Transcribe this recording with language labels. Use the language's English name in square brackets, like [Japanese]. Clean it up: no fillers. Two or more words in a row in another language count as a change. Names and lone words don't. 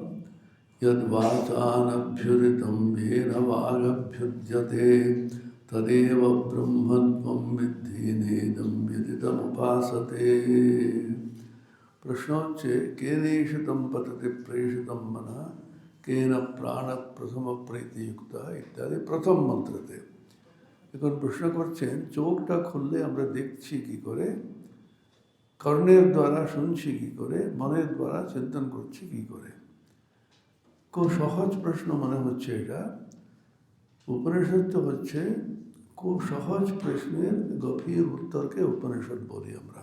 [Sanskrit] यद्वाचानभ्युदितं येन वागभ्युद्यते तदेव ब्रह्मत्वं विद्धि नेदं विदितमुपासते। प्रश्नोच्चे केनेषितं पतति प्रेषितं मनः केन प्राणः प्रथम प्रीतियुक्तः इत्यादि प्रथम मंत्रते। [Bangla] এখন প্রশ্ন করছেন চোখটা খুললে আমরা দেখছি কি করে, কর্ণের দ্বারা শুনছি কি করে, মনের দ্বারা চিন্তন করছি কি করে। খুব সহজ প্রশ্ন মনে হচ্ছে এটা। উপনিষদ তো হচ্ছে খুব সহজ প্রশ্নের গভীর উত্তরকে উপনিষদ বলি আমরা।